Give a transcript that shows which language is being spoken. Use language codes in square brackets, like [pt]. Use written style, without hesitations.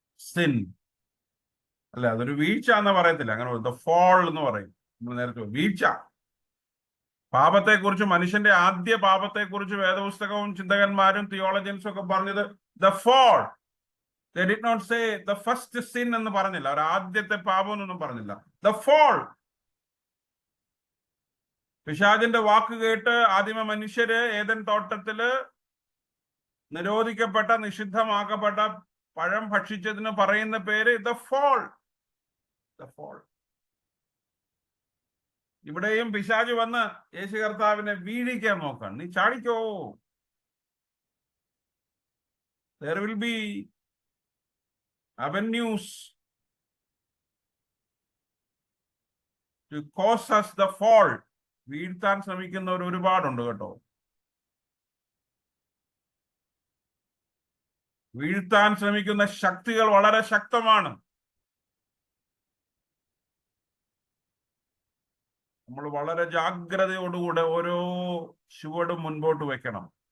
[ml] Sin അല്ല, അതൊരു വീഴ്ച എന്ന് പറയത്തില്ല, അങ്ങനെ ദ ഫോൾ എന്ന് പറയും. നമ്മൾ നേരത്തെ വീഴ്ച. പാപത്തെക്കുറിച്ച്, മനുഷ്യന്റെ ആദ്യ പാപത്തെക്കുറിച്ച് വേദപുസ്തകവും ചിന്തകന്മാരും തിയോളജിയൻസും ഒക്കെ പറഞ്ഞത് the fall. [en] They did not say the first sin [ml] എന്ന് പറഞ്ഞില്ല, അവർ ആദ്യത്തെ പാപം എന്നൊന്നും പറഞ്ഞില്ല, [en] the fall. [ml] പിശാചിന്റെ വാക്ക് കേട്ട് ആദിമ മനുഷ്യര് ഏദൻ തോട്ടത്തില് നിരോധിക്കപ്പെട്ട, നിഷിദ്ധമാക്കപ്പെട്ട പഴം ഭക്ഷിച്ചതിന് പറയുന്ന പേര് the fall. The fall. ഇവിടെയും പിശാച് വന്ന് യേശു കർത്താവിനെ വീഴിക്കാൻ നോക്കാണ്. നീ ചാടിക്കോ. [en] There will be avenues to cause us the fall. [ml] വീഴ്ത്താൻ ശ്രമിക്കുന്നവർ ഒരുപാടുണ്ട് കേട്ടോ. വീഴ്ത്താൻ ശ്രമിക്കുന്ന ശക്തികൾ വളരെ ശക്തമാണ്. നമ്മൾ വളരെ ജാഗ്രതയോടുകൂടെ ഓരോ ചുവടും മുൻപോട്ട് വെക്കണം.